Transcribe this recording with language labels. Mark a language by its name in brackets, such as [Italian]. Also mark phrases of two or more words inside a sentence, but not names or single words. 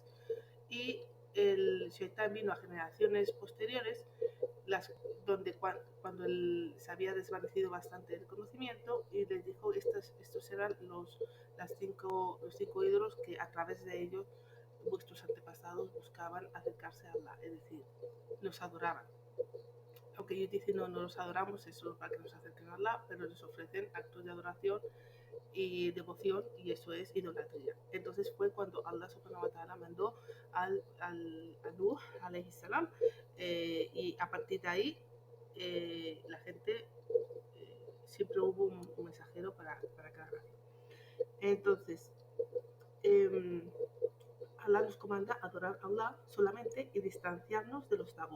[Spanish] Y el Shaitan vino a generaciones posteriores, cuando se había desvanecido bastante el conocimiento, y les dijo: estos eran los cinco ídolos que a través de ellos vuestros antepasados buscaban acercarse a Allah, es decir, los adoraban. Aunque ellos dicen: no los adoramos, es solo para que nos acerquen a Allah, pero les ofrecen actos de adoración y devoción, y eso es idolatría. Entonces fue cuando Allah [Arabic] سبحانه وتعالى [Spanish] mandó a Nuh [Arabic] عليه السلام, [Spanish] y a partir de ahí la gente siempre hubo un mensajero para cada nación. Entonces Allah nos comanda adorar a Allah solamente y distanciarnos de los tagut.